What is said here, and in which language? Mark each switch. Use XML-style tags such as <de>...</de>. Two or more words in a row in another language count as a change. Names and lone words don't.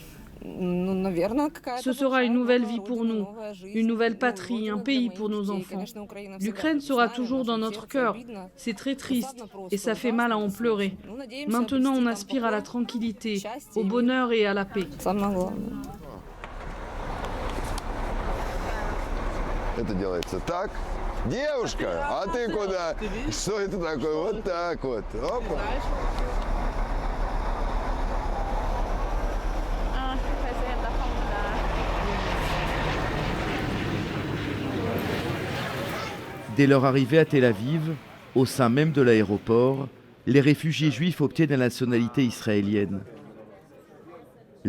<fr>Ce sera une nouvelle vie pour nous, une nouvelle patrie, un pays pour nos enfants. L'Ukraine sera toujours dans notre cœur. C'est très triste et ça fait mal à en pleurer. Maintenant, on aspire à la tranquillité, au bonheur et à la paix.</fr> <ru>Это делается так. Девушка, а ты куда? Что это такое? Вот так вот. Опа.</ru> <fr>Dès leur arrivée à Tel Aviv, au sein même de l'aéroport, les réfugiés juifs obtiennent la nationalité israélienne.</fr>